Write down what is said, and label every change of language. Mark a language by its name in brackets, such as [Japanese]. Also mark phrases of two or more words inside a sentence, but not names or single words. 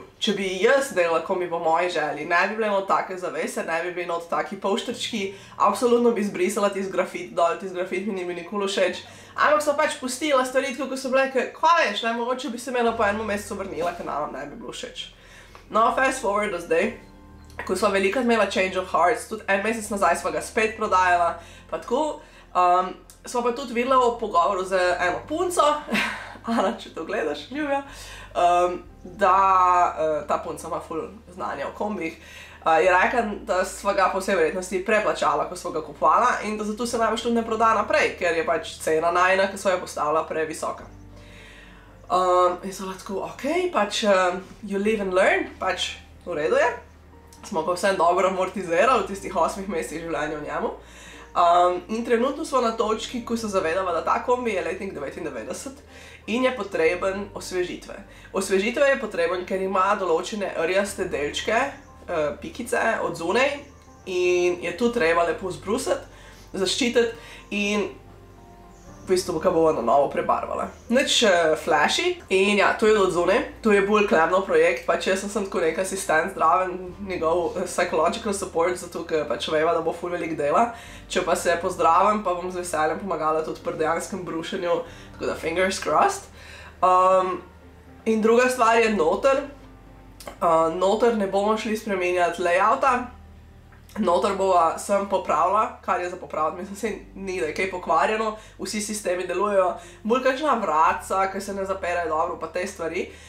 [Slovenian] Če bi jaz delala kombi po moji želji, ne bi bile not take zavese, ne bi bili not taki polštrčki, absolutno bi zbrisala tisti grafit dol, tisti grafit mi ni bil nikoli všeč, ampak so pač pustila stvari, tako so bile, kaj veš, ne, mogoče bi se meni po enem mesecu vrnila, ker nam ne bi bilo všeč. No, [English] fast forward [Slovenian] do zdaj, ko sva veliko imela [English] change of hearts, [Slovenian] tudi en mesec nazaj sva ga spet prodajala, pa tako, sva pa tudi videla v pogovoru z eno punco, Ana, če to gledaš, ljubja, da ta punca ima ful znanja o kombih, je rekla, da sva ga po vsej verjetnosti preplačala, ko sva ga kupovala in da zato se največ tudi ne proda naprej, ker je pač cena najina, ki sva jo postavila previsoka. In sva tako, ok, pač [English] you live and learn, [Slovenian] pač v redu je, smo pa vsem dobro amortizirali v tistih 8 mesecih življenja v njemu. In trenutno smo na točki, ko se zavedava, da ta kombi je letnik 99 in je potreben osvežitve. Osvežitve je potreben, ker ima določene rjaste delčke, pikice od zunaj in je tu treba lepo zbrusiti, zaščititi in v bistvu ga bomo na novo prebarvala. Nič flashy in ja, to je od zunaj, to je bolj Klemnov projekt, pač jaz sem tako nek asistent zdraven, njegov [English] psychological support, [Slovenian] zato ker pač veva, da bo ful veliko dela. Če pa se pozdravim, pa bom z veseljem pomagala tudi pri dejanskem brušenju, tako da [English] fingers crossed. [Slovenian] In druga stvar je noter. Noter ne bomo šli spremenjati layouta. Noter bova sem popravila, kar je za popraviti, mislim se ni, da je kaj pokvarjeno, vsi sistemi delujejo, bolj kakšna vratca, ki se ne zaperejo dobro, pa te stvari.